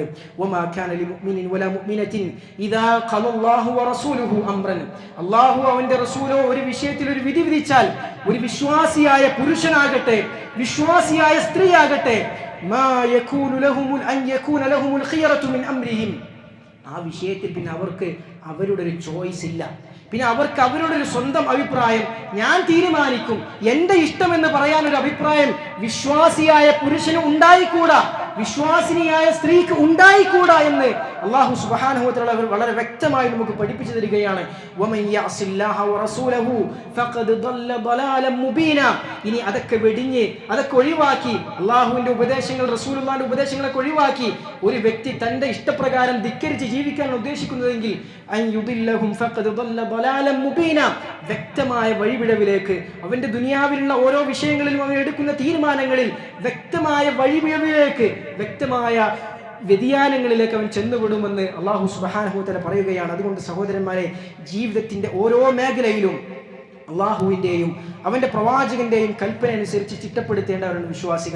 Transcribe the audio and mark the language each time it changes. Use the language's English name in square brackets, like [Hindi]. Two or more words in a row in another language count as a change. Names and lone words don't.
[Arabic] وما كان لمؤمن ولا مؤمنة إذا قضى الله ورسوله أمرا, [Malayalam] അല്ലാഹു അവന്റെ റസൂലോ ഒരു വിഷയത്തിൽ ഒരു വിധി വിധിച്ചാൽ, ഒരു വിശ്വാസിയായ പുരുഷനാകട്ടെ, വിശ്വാസിയായ സ്ത്രീയാകട്ടെ, [Arabic] ما يكون لهم أن يكون لهم الخيرة من أمرهم, [Malayalam] ആ വിഷയത്തിൽ പിന്നെ അവർക്ക് അവരുടെ ഒരു ചോയ്സ് ഇല്ല, പിന്നെ അവർക്ക് അവരുടെ ഒരു സ്വന്തം അഭിപ്രായം, ഞാൻ തീരുമാനിക്കും, എന്റെ ഇഷ്ടം എന്ന് പറയാൻ ഒരു അഭിപ്രായം വിശ്വാസിയായ പുരുഷന് ഉണ്ടായിക്കൂടാ. വിശ്വാസിനിയായ സ്ത്രീക്ക് ഉണ്ടായിക്കൂടാ എന്ന് [Arabic] الله سبحانه وتعالى [Malayalam] വളരെ വ്യക്തമായി നമുക്ക് പഠിപ്പിച്ചു തരികയാണ്. [Arabic] ومن يعص الله ورسوله فقد ضل ضلالا മുബീന. [Malayalam] ഇനി അതൊക്കെ വെടിഞ്ഞ് അതൊക്കെ ഒഴിവാക്കി അല്ലാഹുവിന്റെ ഉപദേശങ്ങൾ റസൂലുള്ളാഹിന്റെ ഉപദേശങ്ങളൊക്കെ ഒഴിവാക്കി ഒരു വ്യക്തി തന്റെ ഇഷ്ടപ്രകാരം ധിക്കരിച്ച് ജീവിക്കാൻ ഉദ്ദേശിക്കുന്നതെങ്കിൽ [Arabic] أن يضلهم فقد ضل ضلالا مبينا, [Malayalam] വ്യക്തമായ വഴിപിഴവിലേക്ക് അവന്റെ ദുനിയാവിലുള്ള ഓരോ വിഷയങ്ങളിലും അവൻ എടുക്കുന്ന തീരുമാനങ്ങളിൽ വ്യക്തമായ വഴിപിഴവിലേക്ക് വ്യക്തമായ വ്യതിയാനങ്ങളിലേക്ക് അവൻ ചെന്നുവിടുമെന്ന് [Arabic] الله سبحانه وتعالى [Malayalam] പറയുകയാണ്. അതുകൊണ്ട് സഹോദരന്മാരെ, ജീവിതത്തിന്റെ ഓരോ മേഖലയിലും അള്ളാഹുവിൻ്റെയും അവൻ്റെ പ്രവാചകന്റെയും കൽപ്പന അനുസരിച്ച് ചിട്ടപ്പെടുത്തേണ്ടവരാണ് വിശ്വാസികൾ.